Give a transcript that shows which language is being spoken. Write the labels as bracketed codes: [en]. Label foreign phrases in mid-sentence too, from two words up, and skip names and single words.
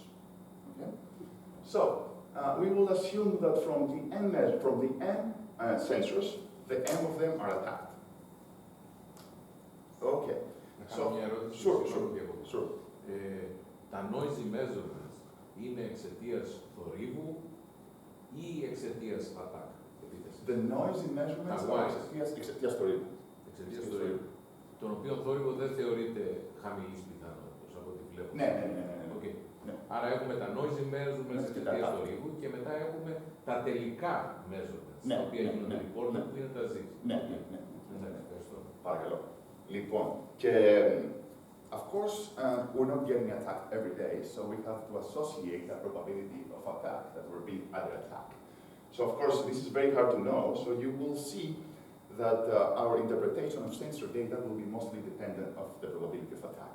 [en] Okay? So we will assume that from the n sensors, the m of them are attacked. Okay. So, sure. [el] Τα [en] noisy measurements [el] είναι εξαιτίας θορύβου ή εξαιτίας attack? [en] The noisy measurements are [el] εξαιτίας θορύβου. Εξαιτίας θορύβου. Τον οποίο θόρυβο δεν θεωρείται χαμηλής πιθανότητας από ό,τι βλέπω. Ναι. Okay. Ναι. Άρα έχουμε τα [en] noisy measurements [el] εξαιτίας θορύβου και μετά έχουμε τα τελικά measurements, τα οποία γίνονται reported, που είναι τα Z. Ναι. Ευχαριστώ. Παρακαλώ. Λοιπόν, και [en] of course, we're not getting attacked every day, so we have to associate the probability of attack that we're being under attack. So of course, this is very hard to know, so you will see that our interpretation of sensor data will be mostly dependent of the probability of attack.